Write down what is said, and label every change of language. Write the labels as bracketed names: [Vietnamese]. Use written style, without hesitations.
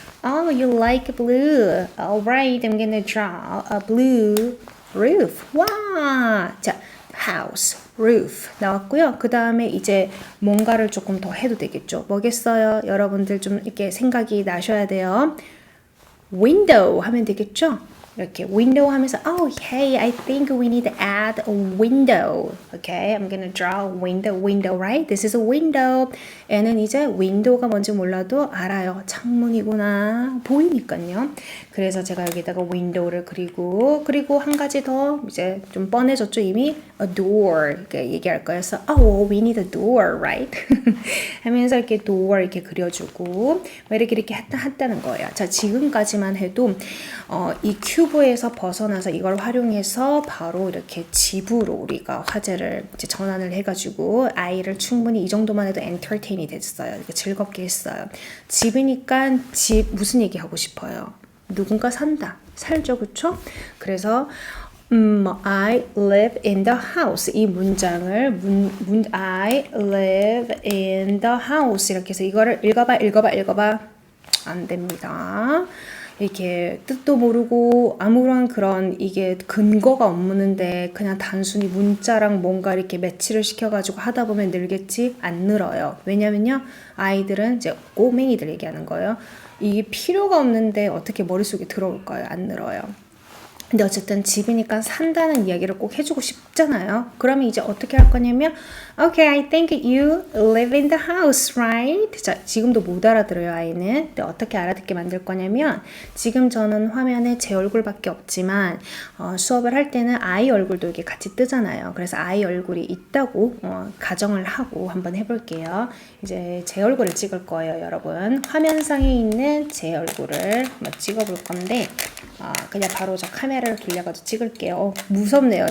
[English] Oh, you like blue. Alright, I'm gonna draw a blue roof. 와! [Korean] 자, house, roof 나왔고요. 그 다음에 이제 뭔가를 조금 더 해도 되겠죠. 뭐겠어요? 여러분들 좀 이렇게 생각이 나셔야 돼요. window 하면 되겠죠? 이렇게 window 하면서 [English] oh hey I think we need to add a window. Okay, I'm gonna draw a window, right? This is a window. [Korean] 애는 이제 window가 뭔지 몰라도 알아요. 창문이구나. 보이니까요. 그래서 제가 여기다가 window를 그리고 한 가지 더 이제 좀 뻔해졌죠 이미 a door 이렇게 얘기할 거여서 [English] oh we need a door, right? [Korean] 하면서 이렇게 door 이렇게 그려주고 이렇게 했다는 거예요. 자, 지금까지만 해도 이 큐브에서 벗어나서 이걸 활용해서 바로 이렇게 집으로 우리가 화제를 이제 전환을 해가지고 아이를 충분히 이 정도만 해도 엔터테인이 됐어요. 이렇게 즐겁게 했어요. 집이니까 집 무슨 얘기 하고 싶어요? 누군가 산다. 살죠, 그쵸? 그래서 [English] I live in the house [Korean] 이 문장을 I live in the house 이렇게 해서 이거를 읽어봐 안 됩니다. 이렇게 뜻도 모르고 아무런 그런 이게 근거가 없는데 그냥 단순히 문자랑 뭔가 이렇게 매치를 시켜가지고 하다 보면 늘겠지? 안 늘어요. 왜냐면요 아이들은 이제 꼬맹이들 얘기하는 거예요. 이게 필요가 없는데 어떻게 머릿속에 들어올까요? 안 늘어요. 근데 어쨌든 집이니까 산다는 이야기를 꼭 해주고 싶잖아요. 그러면 이제 어떻게 할 거냐면 [English] Okay, I think you live in the house, right? [Korean] 자, 지금도 못 알아들어요, 아이는. 근데 어떻게 알아듣게 만들 거냐면 지금 저는 화면에 제 얼굴밖에 없지만 수업을 할 때는 아이 얼굴도 이렇게 같이 뜨잖아요. 그래서 아이 얼굴이 있다고 가정을 하고 한번 해볼게요. 이제 제 얼굴을 찍을 거예요, 여러분. 화면상에 있는 제 얼굴을 한번 찍어볼 건데 그냥 바로 저 카메라를 돌려가지고 찍을게요. 무섭네요.